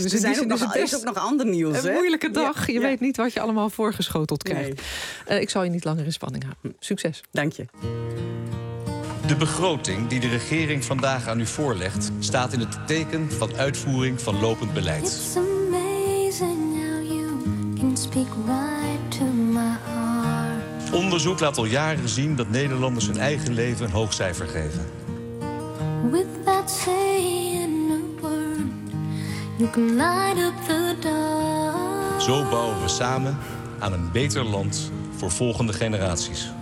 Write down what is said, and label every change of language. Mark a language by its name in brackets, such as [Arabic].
[Dutch] Dus er is ook nog ander nieuws. Een moeilijke dag. Ja, je weet niet wat je allemaal voorgeschoteld krijgt. Nee. Ik zal je niet langer in spanning houden. Succes. Dank je. De begroting die de regering vandaag aan u voorlegt staat in het teken van uitvoering van lopend beleid. [English] It's amazing how you can speak right to my heart. [Dutch] Onderzoek laat al jaren zien dat Nederlanders hun eigen leven een hoogcijfer geven. [English] Without saying a word, you can light up the dark. [Dutch] Zo bouwen we samen aan een beter land voor volgende generaties.